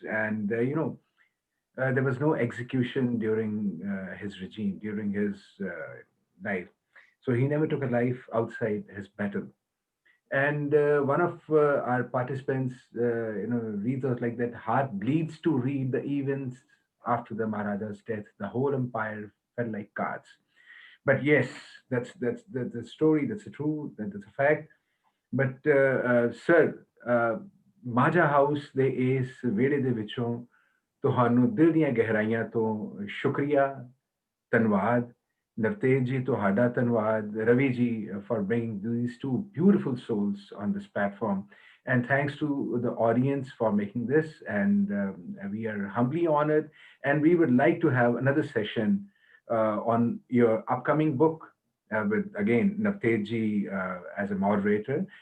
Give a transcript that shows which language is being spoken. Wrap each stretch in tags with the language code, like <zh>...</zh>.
<en>And, there was no execution during his regime, during his life. So he never took a life outside his battle. And one of our participants, reads out like that: "Heart bleeds to read the events after the Maharaja's death. The whole empire fell like cards." But yes, that's the story. That's the truth. That's a fact.</en> <pa>But sir, Maja House ਦੇ ਇਸ ਵਿਹੜੇ ਦੇ ਵਿੱਚੋਂ ਤੁਹਾਨੂੰ ਦਿਲ ਦੀਆਂ ਗਹਿਰਾਈਆਂ ਤੋਂ ਸ਼ੁਕਰੀਆ, ਧੰਨਵਾਦ।</pa> <en>Navtej ji,</en> <pa>ਤੁਹਾਡਾ ਧੰਨਵਾਦ।</pa> <en>Ravi ji, for bringing these two beautiful souls on this platform. And thanks to the audience for making this. And we are humbly honored. And we would like to have another session on your upcoming book with, again, Navtej ji as a moderator.</en>